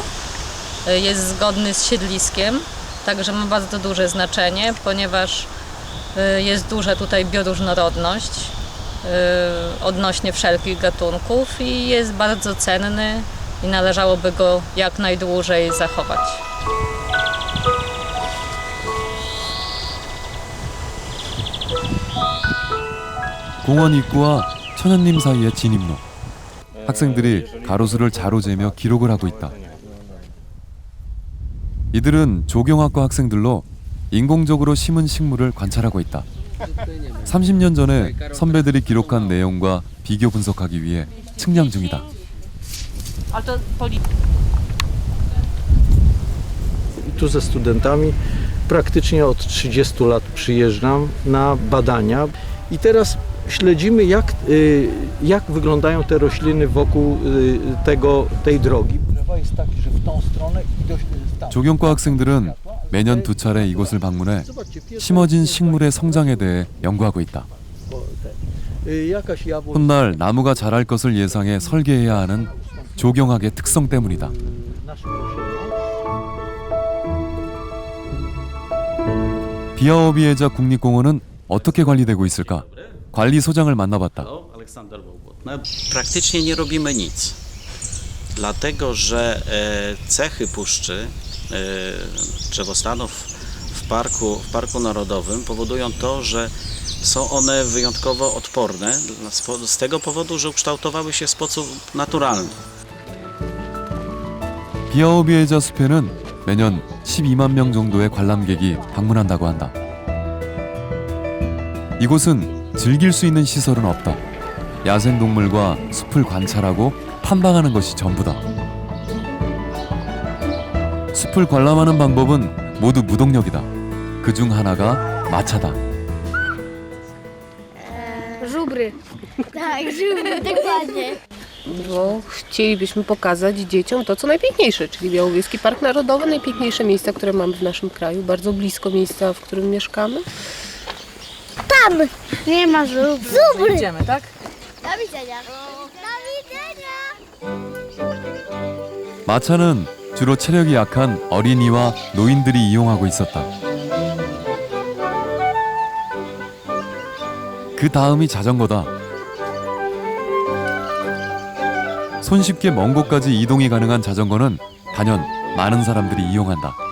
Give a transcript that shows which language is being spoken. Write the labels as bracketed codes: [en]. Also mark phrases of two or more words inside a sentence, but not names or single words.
[pl] Jest zgodny z siedliskiem, także ma bardzo duże znaczenie, ponieważ jest duża tutaj bioróżnorodność odnośnie wszelkich gatunków i jest bardzo cenny i należałoby go jak najdłużej zachować. [ko] 공원 입구와 천연림 사이의 진입로. 학생들이 가로수를 자로 재며 기록을 하고 있다. 이들은 조경학과 학생들로 인공적으로 심은 식물을 관찰하고 있다. 30년 전에 선배들이 기록한 내용과 비교 분석하기 위해 측량 중이다. [pl] Tu ze studentami praktycznie od 30 lat przyjeżdżam na badania i teraz śledzimy, jak wyglądają te rośliny wokół tej drogi. Jest taki, że w tą stronę i [ko] 조경과 학생들은 매년 2차례 이곳을 방문해 심어진 식물의 성장에 대해 연구하고 있다. 훗날 나무가 자랄 것을 예상해 설계해야 하는 조경학의 특성 때문이다. 비아오비에자 국립공원은 어떻게 관리되고 있을까? 관리소장을 만나봤다. [pl] Praktycznie nie robimy nic, dlatego że cechy puszczy, drzewostanów w Parku Narodowym powodują to, że są one wyjątkowo odporne z tego powodu, że ukształtowały się w sposób naturalny. [ko] 비아오비에자 숲에는 매년 12만 명 정도의 관람객이 방문한다고 한다. 이곳은 즐길 수 있는 시설은 없다. 야생동물과 숲을 관찰하고 탐방하는 것이 전부다. 숲을 관람하는 방법은 모두 무동력이다. 그중 하나가 마차다. [pl] Żubry. Tak, żubry, dokładnie. Bo chcielibyśmy pokazać dzieciom to, co najpiękniejsze, czyli Białowieski Park Narodowy, najpiękniejsze miejsca, które mamy w naszym kraju, bardzo blisko miejsca, w którym mieszkamy. Tam nie ma żubry. Żubry. Idziemy, tak? Do widzenia. Do widzenia. [ko] 마차는 주로 체력이 약한 어린이와 노인들이 이용하고 있었다. 그 다음이 자전거다. 손쉽게 먼 곳까지 이동이 가능한 자전거는 단연 많은 사람들이 이용한다.